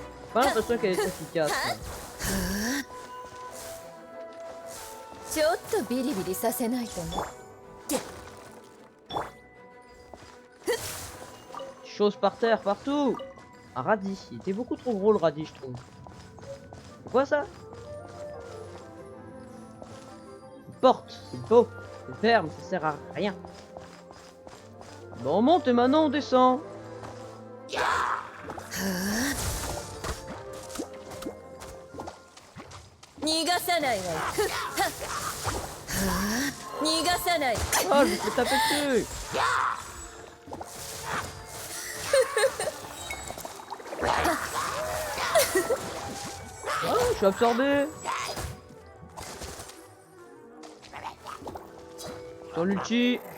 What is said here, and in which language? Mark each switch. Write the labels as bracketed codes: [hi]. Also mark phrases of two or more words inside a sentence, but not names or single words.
[fr] Pas l'impression qu'elle est efficace. Là. [ja] ちょっとビリビリさせないとね。 [fr] Choses par terre, partout. Un radis. Il était beaucoup trop gros le radis, je trouve. C'est quoi ça? Une porte. C'est beau. C'est ferme, ça sert à rien. Bon, on monte et maintenant on descend. [ja] 逃がさないわよ。逃がさない。 [fr] Oh, je me fais taper dessus. Oh, je suis absorbé. Sur l'ulti.